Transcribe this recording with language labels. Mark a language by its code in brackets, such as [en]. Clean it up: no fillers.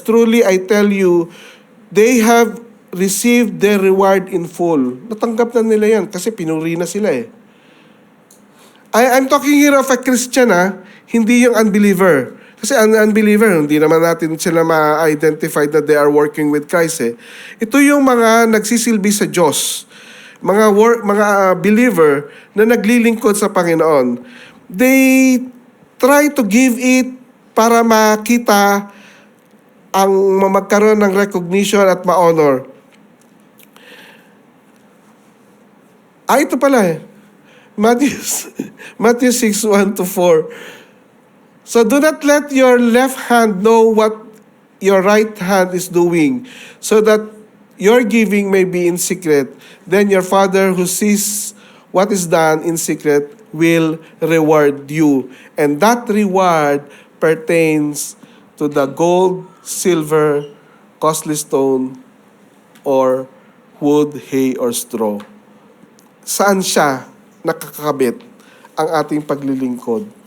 [en] Truly, I tell you, they have received their reward in full. [tl] Natanggap na nila yan kasi pinuri na sila eh. [en] I'm talking here of a Christian [tl] hindi yung unbeliever. Kasi ang unbeliever, hindi naman natin sila ma-identify [en] that they are working with Christ [tl] eh. Ito yung mga nagsisilbi sa Diyos. Mga believer na naglilingkod sa Panginoon. [en] They try to give it [tl] para makita ang magkaroon ng recognition at ma-honor. Ito pala eh. Matthew 6:1-4. [en] So do not let your left hand know what your right hand is doing, so that your giving may be in secret. Then your Father who sees what is done in secret will reward you. And that reward pertains to the gold, silver, costly stone, or wood, hay, or straw. [tl] Saan siya nakakabit ang ating paglilingkod?